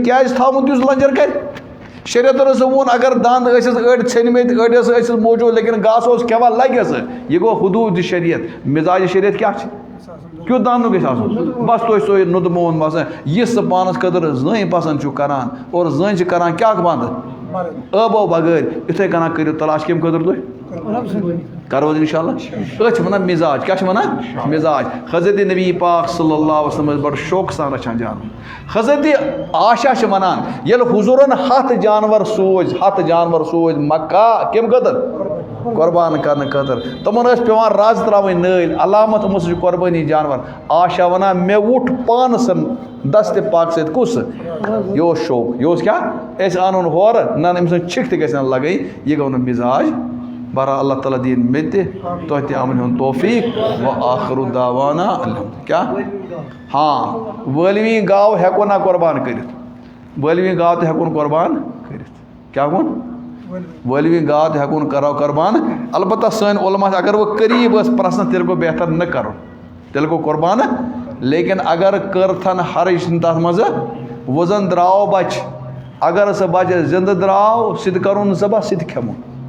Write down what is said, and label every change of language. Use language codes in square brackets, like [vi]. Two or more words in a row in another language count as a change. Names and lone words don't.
[ks] کیٛازِ تھاوُن یُس لنجر کرِ شریعتن ہسا ووٚن اگر دند ٲسِس أڑۍ ژھیٚنمٕتۍ أڑۍ ٲسِس موجوٗد لیکن گاسہٕ اوس کھٮ۪وان لگہِ ہسا یہِ گوٚو حدوٗد شریعت مزاج شریعت کیٛاہ چھِ کیُتھ دند گژھِ آسُن بس تُہۍ سُے نُدمون باسان یہِ سُہ پانس خٲطرٕ زٔنۍ پسنٛد چھُ کران اور زٔنۍ چھِ کران کیٛاہ بنٛد ٲبو بغٲر یِتھٕے کٔنۍ کٔرِو تلاش کمہِ خٲطرٕ تُہۍ کرو [ar] انشاء اللہ [ks] أسۍ چھِ ونان مزاج کیٛاہ چھِ ونان مزاج حضرت نبی پاک [ar] صلی اللہ علیہ وسلم [ks] ٲسۍ بڑٕ شوقہٕ سان رچھان جانور حضرت عائشہ چھِ ونان ییٚلہِ حضوٗرن 100 جانور سوٗزۍ مکہ کمہِ خٲطرٕ قۄربان کرنہٕ خٲطرٕ تِمن ٲسۍ پیٚوان رز تراوٕنۍ نٲلۍ علامت یِمو سۭتۍ چھُ قۄربٲنی جانور عائشہ ونان مےٚ وُٹھ پانس دستہِ پاک سۭتۍ کُس یہِ اوس شوق یہِ اوس کیٛاہ أسۍ انُن ہورٕ نہ أمۍ سٕنٛز چھِکھ تہِ گژھِ نہٕ لگٕنۍ یہِ گوٚو نہٕ مزاج بہرحال اللہ تعالیٰ دِیِن مےٚ تہِ تۄہہِ تہِ عملہِ ہُنٛد توفیٖق [ar] و آخرُ دعوانا الحمد [ks] کیٛاہ ہاں وٲلوِنۍ گاو ہٮ۪کو نہ قۄربان کٔرِتھ وٲلوِنۍ گاو تہِ ہٮ۪کون قۄربان کٔرِتھ کیٛاہ ووٚن وٲلوِنۍ گاو تہِ ہٮ۪کون کرو قۄربان البتہ سٲنۍ علما اگر وۄنۍ قریٖب ٲس پرٛژھنہٕ تیٚلہِ گوٚو بہتر نہٕ کرُن تیٚلہِ گوٚو قۄربان لیکن اگر کٔرتھن حرج چھِنہٕ تتھ منٛزٕ وۄنۍ زن درٛاو بچہِ اگر سُہ بچہِ زنٛدٕ درٛاو سُہ تہِ کرون ذبح سُہ تہِ کھٮ۪مو